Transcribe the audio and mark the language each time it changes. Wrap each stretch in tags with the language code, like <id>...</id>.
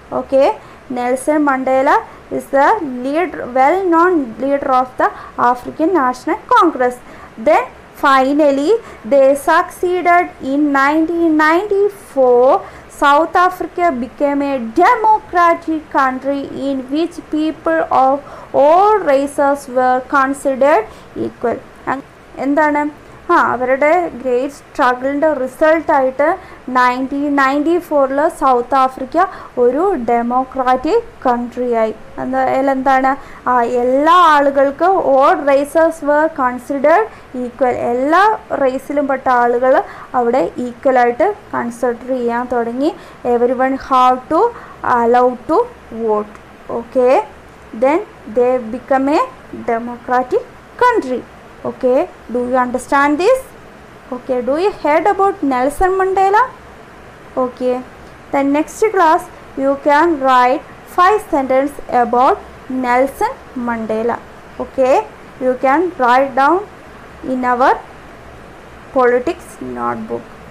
<en>Okay, Nelson Mandela is the well-known leader of the African National Congress. Then finally they succeeded in 1994. South Africa became a democratic country in which people of all races were considered equal.</en> <ml>എന്താണ്, അവരുടെ great സ്ട്രഗിളിൻ്റെ റിസൾട്ടായിട്ട് 1994 south Africa ഒരു democratic കൺട്രിയായി. എന്താണ്, എല്ലാ ആളുകൾക്കും</ml> <en>All races were considered equal.</en> <ml>എല്ലാ റേസിലും പെട്ട ആളുകൾ അവിടെ ഈക്വലായിട്ട് കൺസിഡർ ചെയ്യാൻ തുടങ്ങി.</ml> <en>Everyone have to allow to vote. Okay, then they become a democratic country. Okay, do you understand this? Okay, do you heard about Nelson Mandela? Okay, the next class you can write 5 sentences about Nelson Mandela. Okay, you can write down in our politics notebook.</en>